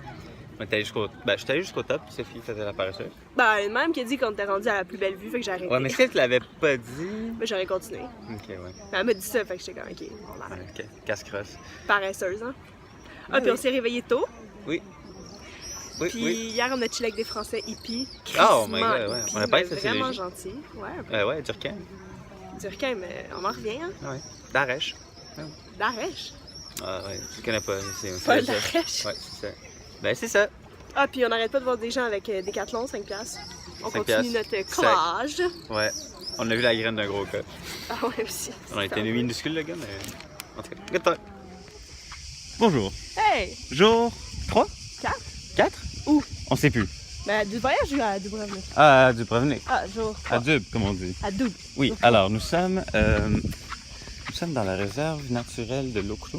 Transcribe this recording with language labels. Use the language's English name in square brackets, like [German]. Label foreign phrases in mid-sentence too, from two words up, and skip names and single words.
[French] On est allé j'étais allé jusqu'au top, Sophie faisait la paresseuse. Ben, même qui a dit qu'on était rendu à la plus belle vue, fait que j'ai arrêté. Ouais, mais si elle te l'avait pas dit. Mais j'aurais continué. Ok, ouais. Mais elle m'a dit ça, fait que j'étais comme, ok, on arrête. Ok, casse-crosse. Paresseuse, hein. Ah, Oui, puis on oui. s'est réveillé tôt. Oui. Oui, Puis oui. hier on a chillé avec des Français hippies. [English] Oh my God, [French] ouais. Hippies, On a pas mais été vraiment légers. gentils. Ouais, Ouais, Durkheim. Durkheim, mais on en revient, hein. Ouais. D'Arèche. D'Arèche. Ah ouais, tu connais pas. Paul d'Arèche. Ouais, c'est ça. Ben, c'est ça. Ah, puis on n'arrête pas de voir des gens avec des Decathlon, 5$. On 5$. continue notre collage. Ouais. On a vu la graine d'un gros gars. Ah ouais, aussi. On a été minuscule, le gars, mais. En tout cas, [English] good talk. [French] Bonjour. Hey! Jour 3? 4? 4? Où? On sait plus. Ben, du voyage ou à Dubrovnik? Ah, à Dubrovnik. Ah, jour 3. À Dub, comme on dit. À Dub. Oui, Jour alors nous sommes dans la réserve naturelle de Lokrum.